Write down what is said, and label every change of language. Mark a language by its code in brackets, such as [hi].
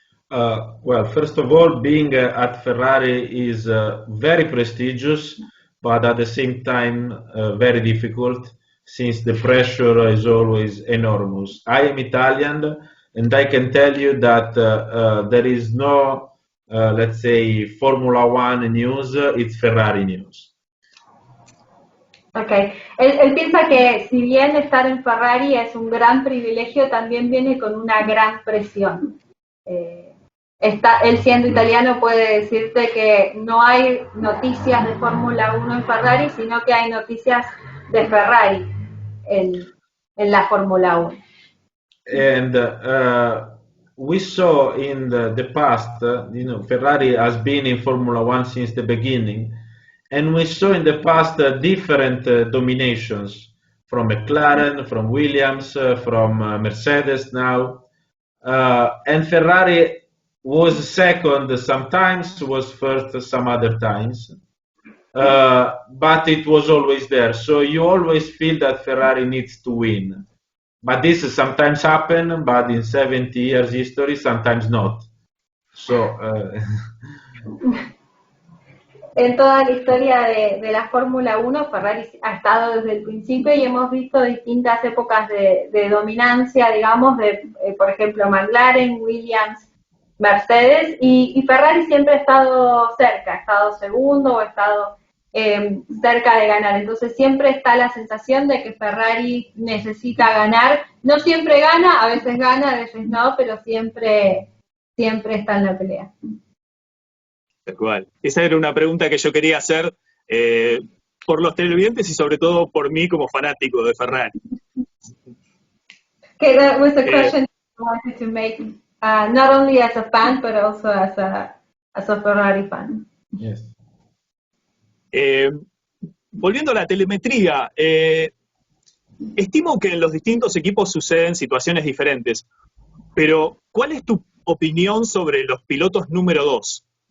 [en] Well, first of all, being at Ferrari is very prestigious, but at the same time very difficult, since the pressure is always enormous. I am Italian, and I can tell you that there is no let's say Formula One news, it's Ferrari news. Okay. [es] Él piensa que si bien estar en Ferrari es un gran privilegio, también viene con una gran presión. Él siendo italiano puede decirte que no hay noticias de Fórmula 1 en Ferrari, sino que hay noticias de Ferrari en la Fórmula 1. [en] And we saw in the past, Ferrari has been in Formula One since the beginning, and we saw in the past different dominations from McLaren, from Williams, from Mercedes now, and Ferrari was second sometimes, was first some other times, but it was always there. So you always feel that Ferrari needs to win. But this sometimes happen, but in 70 years history, sometimes not. So, [es] En toda la historia de la Fórmula 1, Ferrari ha estado desde el principio y hemos visto distintas épocas de dominancia, digamos, por ejemplo, McLaren, Williams, Mercedes, y Ferrari siempre ha estado cerca, ha estado segundo o ha estado cerca de ganar. Entonces siempre está la sensación de que Ferrari necesita ganar. No siempre gana, a veces no, pero siempre está en la pelea. Tal cual. Esa era una pregunta que yo quería hacer por los televidentes y sobre todo por mí como fanático de Ferrari. [en] Okay, that was a question I wanted to make, not only as a fan, but also as a Ferrari fan. yes. [es] Volviendo a la telemetría, estimo que en los distintos equipos suceden situaciones diferentes, pero ¿cuál es tu opinión sobre los pilotos número 2?